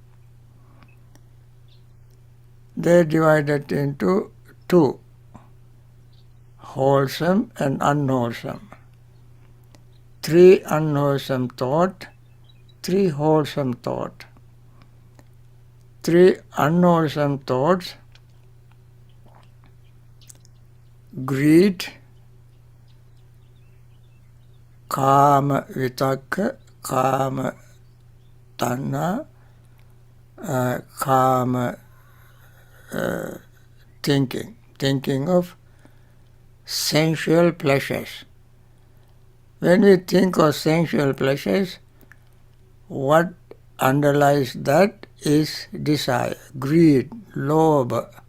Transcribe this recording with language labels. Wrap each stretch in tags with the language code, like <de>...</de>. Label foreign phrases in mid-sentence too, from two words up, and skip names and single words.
<en>They are divided into 2, wholesome and unwholesome. 3 unwholesome thought, 3 wholesome thought. 3 unwholesome thoughts: greed,</en> <pi>kama vitakka, kama tanha,</pi> <en>kama thinking of sensual pleasures. When we think of sensual pleasures, what underlies that is desire, greed, lobha.</en>